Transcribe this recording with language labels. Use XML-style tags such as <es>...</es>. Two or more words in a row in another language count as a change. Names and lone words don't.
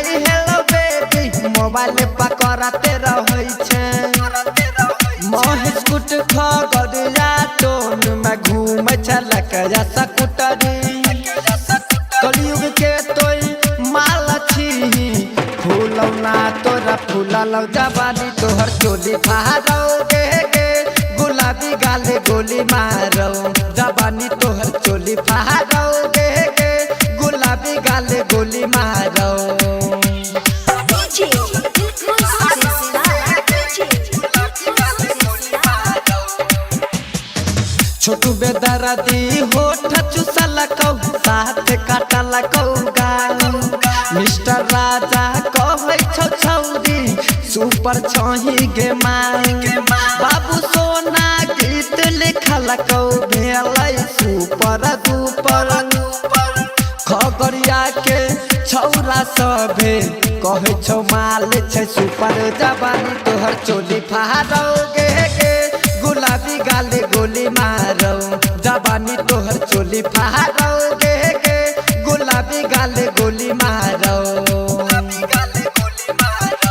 <en>hello baby</en> <anp>मोबाइल पकड़ते रहै छै महेश कुट खगड़िया टोन में घूमै छलक या स्कूटरी कलयुग के तोय माल छी फूलौना तोरा फूललौ जवानी तोहर चोली फाड़ोगे गुलाबी गाले गोली मारो जवानी तोहर चोली फाड़ोगे गुलाबी गाले गोली मारो छोटू बेदर्दी होठ चुसलकौ साथ काटलकौ गाल मिस्टर राजा कहै छौ छौरी सुपर छही गे मांग बाबू सोना गीत लिखलकौ भेलै सुपर दुपर खगड़िया के छौरा सभे कहै छौ माल छै सुपर जवानी तोहर चोली फाड़ोगे गुलाबी गाले गोली मारो जवानी तोहर चोली फाड़ोगे गुलाबी गाले गोली मारो</anp>